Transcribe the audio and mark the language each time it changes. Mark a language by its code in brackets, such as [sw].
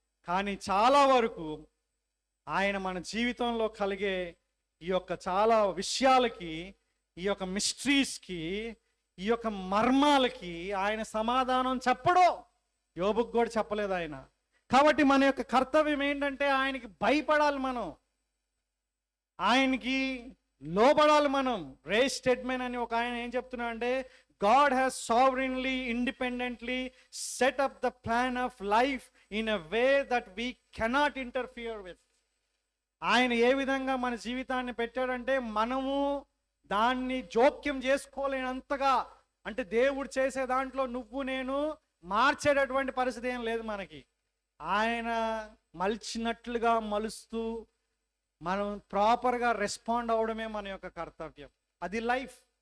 [te] కానీ చాలా వరకు ఆయన మన జీవితంలో కలిగే ఈ యొక్క చాలా విషయాలకి, ఈ యొక్క మిస్టరీస్కి, ఈ యొక్క మర్మాలకి ఆయన సమాధానం చెప్పడు. యోబుకు కూడా చెప్పలేదు ఆయన. కాబట్టి మన యొక్క కర్తవ్యం ఏంటంటే, ఆయనకి భయపడాలి, మనం ఆయనకి లోబడాలి. మనం రే స్టెడ్మెన్ అని ఒక ఆయన ఏం చెప్తున్నా అంటే, [en] God has sovereignly, independently set up the plan of life in a way that we cannot interfere with. [te] ఆయన ఏ విధంగా మన జీవితాన్ని పెట్టాడంటే, మనము దాన్ని జోక్యం చేసుకోలేనంతగా, అంటే దేవుడు చేసే దాంట్లో నువ్వు నేను మార్చేటటువంటి పరిస్థితి ఏం లేదు మనకి. ఆయన మలిచినట్లుగా మలుస్తూ మనం ప్రాపర్గా రెస్పాండ్ అవ్వడమే మన యొక్క కర్తవ్యం. అది లైఫ్.